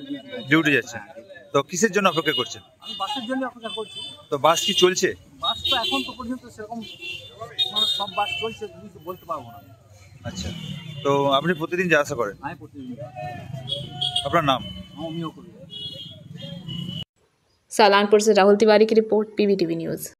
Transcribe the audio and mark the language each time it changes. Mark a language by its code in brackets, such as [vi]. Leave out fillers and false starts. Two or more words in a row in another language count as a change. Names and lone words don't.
[bn] ডিউটি যাচ্ছেন। তো কিসের জন্য অপেক্ষা করছেন? আমি বাসের জন্য অপেক্ষা করছি। তো বাস কি চলছে? বাস তো এখন তো পর্যন্ত সেরকম মানে সব বাস চলছে, কিছু বলতে পারবো না। আচ্ছা, তো আপনি প্রতিদিন যা আশা করেন? আমি প্রতিদিন। আপনার নাম? আমিও করি। [hi] सालानपुर से राहुल तिवारी की रिपोर्ट, पीवीटीवी न्यूज़।